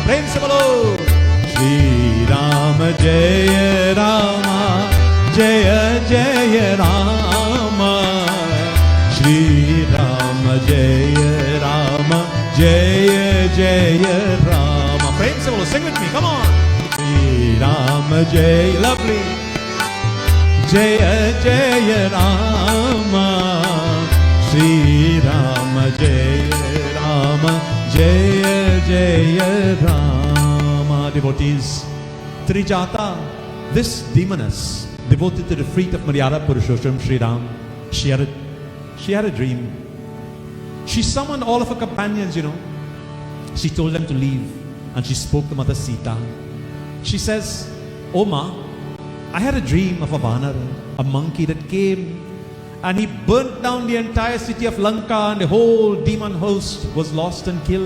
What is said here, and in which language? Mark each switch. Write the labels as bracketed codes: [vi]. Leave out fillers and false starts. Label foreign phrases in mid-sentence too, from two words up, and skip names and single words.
[hi] प्रेम से बोलो श्री राम जय रामा, जय जय रामा, श्री राम जय रामा, जय जय रामा. प्रेम से बोलो, [en] sing with me, come on. [hi] श्री राम जय, lovely. जय जय राम, श्री राम जय राम, जय जय राम. [en] Devotees, Trijata, this demoness devoted to the feet of Madhyara Purushottam Sri Ram, she had a dream. She summoned all of her companions, She told them to leave. And she spoke to Mother Sita. She says, "O Ma, I had a dream of a Vanar, a monkey that came and he burnt down the entire city of Lanka and the whole demon host was lost and killed.